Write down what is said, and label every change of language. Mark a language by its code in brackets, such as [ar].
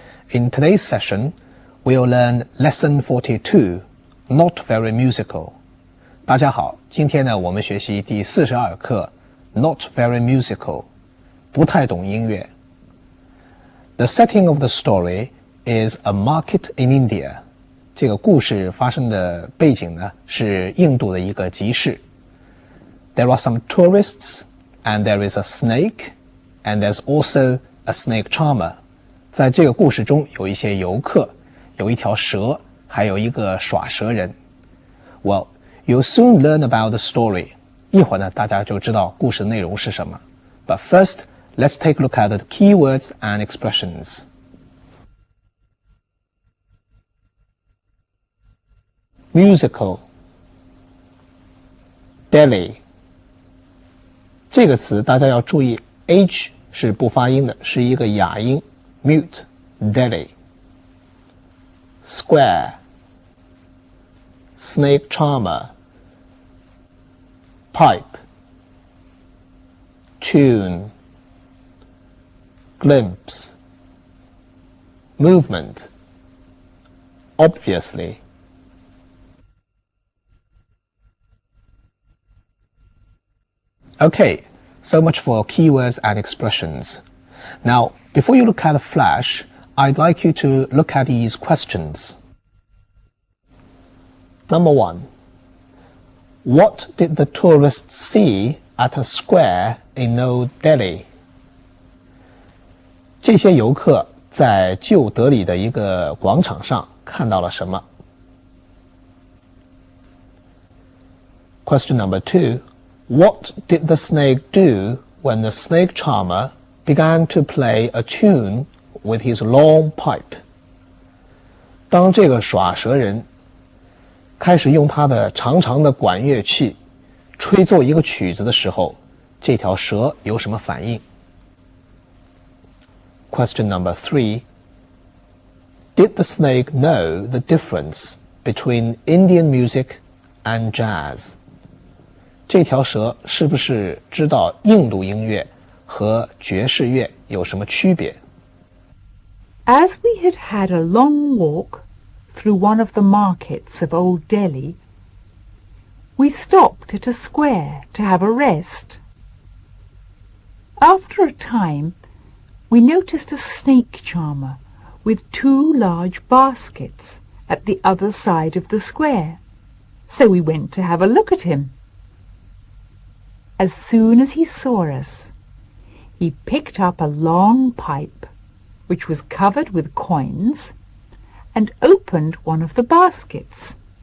[en] In today's session, we'll learn lesson 42, not very musical. [zh] 大家好，今天呢我们学习第42课 [en] not very musical, [zh] 不太懂音乐。 [en] The setting of the story is a market in India. [zh] 这个故事发生的背景呢是印度的一个集市。 [en] There are some tourists and there is a snake.And there's also a snake charmer. [zh] 在这个故事中有一些游客，有一条蛇，还有一个耍蛇人。 [en] Well, you'll soon learn about the story. [zh] 一会儿呢，大家就知道故事的内容是什么。 [en] But first, let's take a look at the keywords and expressions. Musical. Delhi. [zh] 这个词大家要注意 H 是不发音的，是一个哑音 mute Delhi. [en] Square, snake charmer, pipe, tune, glimpse, movement, obviously. Okay.So much for keywords and expressions. Now, before you look at the flash, I'd like you to look at these questions. Number 1. What did the tourists see at a square in New Delhi? [zh] 这些游客在旧德里的一个广场上看到了什么？ [en] Question number 2.What did the snake do when the snake charmer began to play a tune with his long pipe? [zh] 当这个耍蛇人开始用他的长长的管乐器吹奏一个曲子的时候，这条蛇有什么反应？ [en] Question number 3. Did the snake know the difference between Indian music and jazz? [zh] 这条蛇是不是知道印度音乐和爵士乐有什么区别？ [en] As we had had a long walk through one of the markets of Old Delhi, we stopped at a square to have a rest. After a time, we noticed a snake charmer with 2 large baskets at the other side of the square, so we went to have a look at him.As soon as he saw us, he picked up a long pipe, which was covered with coins, and opened one of the baskets.